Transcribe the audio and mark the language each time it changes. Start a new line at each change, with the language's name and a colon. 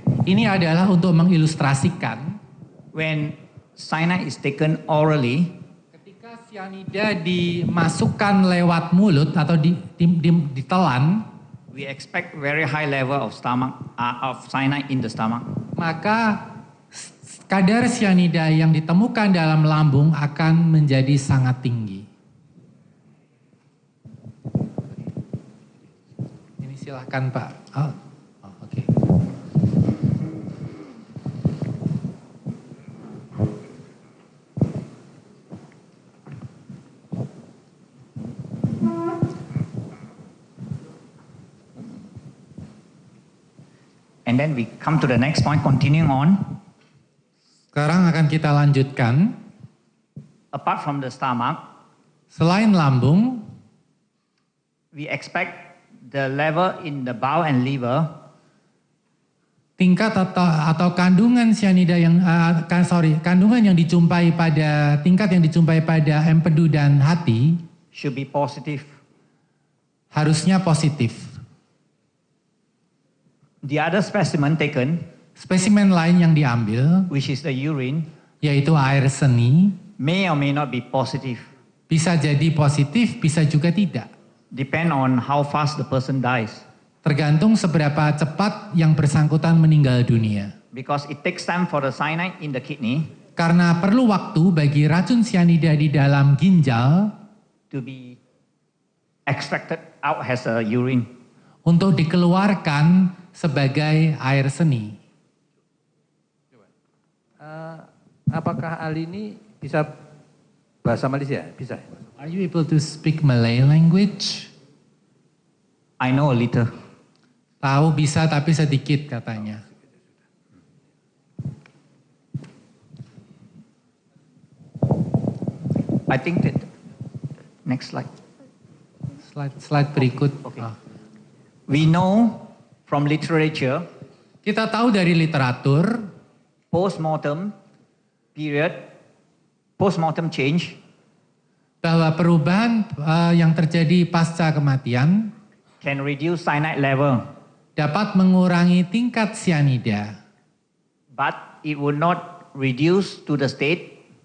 Indonesian: Ini adalah untuk mengilustrasikan
English: when cyanide is taken orally.
Indonesian: ketika sianida dimasukkan lewat mulut atau ditelan,
English: We expect very high level of cyanide in the stomach.
Indonesian: maka kadar sianida yang ditemukan dalam lambung akan menjadi sangat tinggi. Ini silahkan Pak. Oke.
English: And then we come to the next point, continuing on.
Indonesian: Sekarang akan kita lanjutkan.
English: Apart from the stomach,
Indonesian: Selain lambung,
English: we expect the level in the bowel and liver
Indonesian: tingkat atau kandungan sianida kandungan yang dijumpai pada tingkat yang dijumpai pada empedu dan hati
English: should be positive.
Indonesian: harusnya positif.
English: The other specimen taken,
Indonesian: Spesimen lain yang diambil,
English: which is the urine,
Indonesian: yaitu air seni,
English: may or may not be positive.
Indonesian: bisa jadi positif, bisa juga tidak.
English: Depend on how fast the person dies.
Indonesian: Tergantung seberapa cepat yang bersangkutan meninggal dunia.
English: Because it takes time for the cyanide in the kidney
Indonesian: Karena perlu waktu bagi racun cyanida di dalam ginjal
English: to be extracted out as a urine.
Indonesian: untuk dikeluarkan sebagai air seni. Apakah ahli ini bisa bahasa Malaysia? Bisa.
English: Are you able to speak Malay language? I know a little.
Indonesian: Tahu bisa tapi sedikit katanya.
English: I think that next slide.
Indonesian: Slide berikut. Okay. Ah.
English: We know from literature,
Indonesian: Kita tahu dari literatur
English: post-mortem period, post-mortem change
Indonesian: bahwa perubahan yang terjadi pasca kematian
English: can reduce cyanide level,
Indonesian: dapat mengurangi tingkat cyanida,
English: but it would not reduce to the state